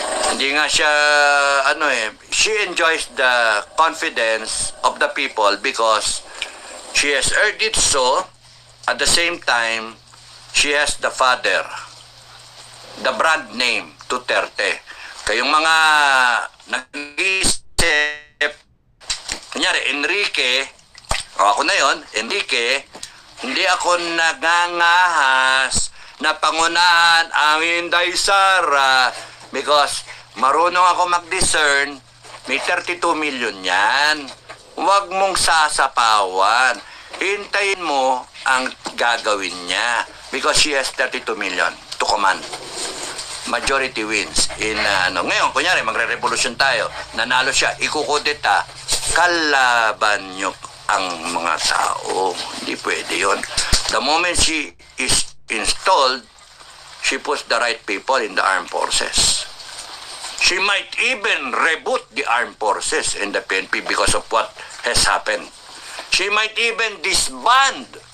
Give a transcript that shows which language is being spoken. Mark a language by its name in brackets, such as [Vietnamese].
[Filipino] Hindi nga siya, [English] she enjoys the confidence of the people because she has earned it so. At the same time, she has the father, the brand name, Duterte. [Filipino] Kayong mga nag-iisip, kunyari, Enrique, ako na yon, Enrique, hindi ako nagangahas na pangunahan ang Inday Sara because marunong ako mag-discern, may 32 million yan. Huwag mong sasapawan. Hintayin mo ang gagawin niya [English] because she has 32 million to command. Majority wins. [Filipino] Ngayon, kunyari, magre-revolution tayo. Nanalo siya, ikukudeta, kalaban nyo ang mga tao. Hindi pwede yun. [English] The moment she is installed, she puts the right people in the armed forces. She might even reboot the armed forces in the PNP because of what has happened. She might even disband.